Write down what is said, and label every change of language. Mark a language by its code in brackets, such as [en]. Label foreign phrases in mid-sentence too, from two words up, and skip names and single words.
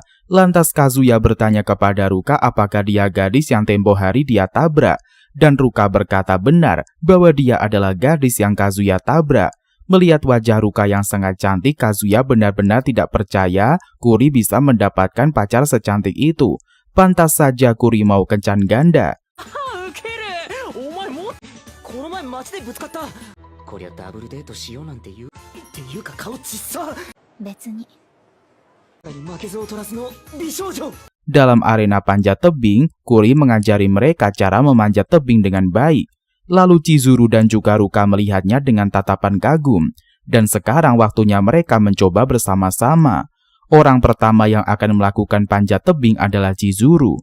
[id] Lantas Kazuya bertanya kepada Ruka apakah dia gadis yang tempo hari dia tabrak. Dan Ruka berkata benar bahwa dia adalah gadis yang Kazuya tabrak. Melihat wajah Ruka yang sangat cantik, Kazuya benar-benar tidak percaya Kuri bisa mendapatkan pacar secantik itu. Pantas saja Kuri mau kencan ganda. [ja] ウケる。お前もこの前街でぶつかった。こりゃダブルデートしようなんて言う。っていうか顔ちっさ。別に。負けず劣らずの美少女。 [id] Dalam arena panjat tebing, Kuri mengajari mereka cara memanjat tebing dengan baik. Lalu Chizuru dan juga Ruka melihatnya dengan tatapan kagum. Dan sekarang waktunya mereka mencoba bersama-sama. Orang pertama yang akan melakukan panjat tebing adalah Chizuru.